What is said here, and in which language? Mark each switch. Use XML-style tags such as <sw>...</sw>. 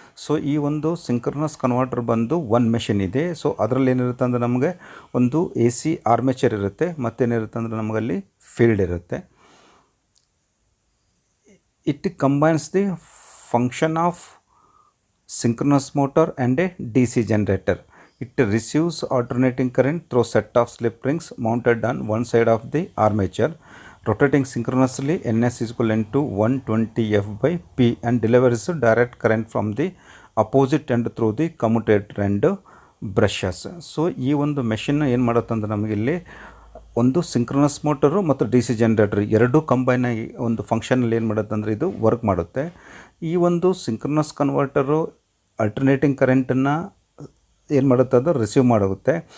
<kn>So ಈ ಒಂದು synchronous converter ಬಂದು ಒನ್ ಮೆಷಿನ್ ಇದೆ. ಸೊ ಅದರಲ್ಲಿ ಏನಿರುತ್ತೆ ಅಂದರೆ ನಮಗೆ ಒಂದು ಎ ಸಿ ಆರ್ಮೇಚರ್ ಇರುತ್ತೆ, ಮತ್ತೇನಿರುತ್ತೆ ಅಂದರೆ ನಮಗಲ್ಲಿ ಫೀಲ್ಡ್ ಇರುತ್ತೆ.</kn> <en>It combines the function of synchronous motor and a D C generator. It receives alternating current through set of slip rings mounted on one side of the armature, rotating synchronously. Ns is equivalent to 120 F by P and delivers direct current from the opposite end through the commutator and brushes.</en> <kn>So ಈ ಒಂದು machine ಏನು ಮಾಡುತ್ತಂದ್ರೆ ನಮಗಿಲ್ಲಿ ಒಂದು synchronous motor ಮತ್ತು D C generator ಎರಡೂ combine ಆಗಿ ಒಂದು ಫಂಕ್ಷನಲ್ಲಿ ಏನು ಮಾಡುತ್ತೆ ಅಂದರೆ ಇದು ವರ್ಕ್ ಮಾಡುತ್ತೆ. ಈ ಒಂದು ಸಿಂಕ್ರನಸ್ ಕನ್ವರ್ಟರು ಅಲ್ಟರ್ನೇಟಿಂಗ್ ಕರೆಂಟನ್ನು ಏನು ಮಾಡುತ್ತೆ ಅದು ರಿಸೀವ್ ಮಾಡೋಗುತ್ತೆ.</kn>